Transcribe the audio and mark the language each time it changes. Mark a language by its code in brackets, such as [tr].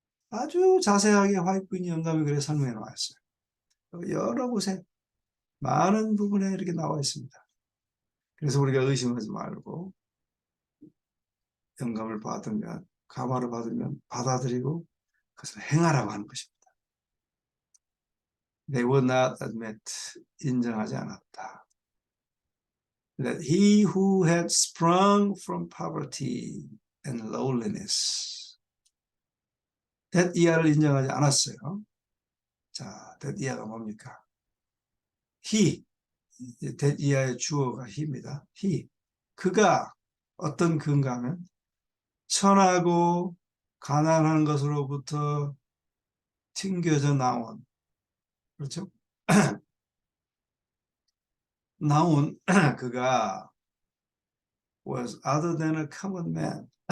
[ko] 아주 자세하게 화이트니 영감이 그래 설명해 놓았어요. 여러 곳에 많은 부분에 이렇게 나와 있습니다. 그래서 우리가 의심하지 말고 영감을 받으면, 감화를 받으면 받아들이고 그것을 행하라고 하는 것입니다. [en] They would not admit, [ko] 인정하지 않았다. [en] That he who had sprung from poverty and lowliness. [ko] that 이하를 인정하지 않았어요. 자, that 이하가 뭡니까? he, that 이하의 주어가 he입니다. he, 그가 어떤 그인가 하면 천하고 가난한 것으로부터 튕겨져 나온, 그렇죠? 나온 그가 [en] was other than a common man.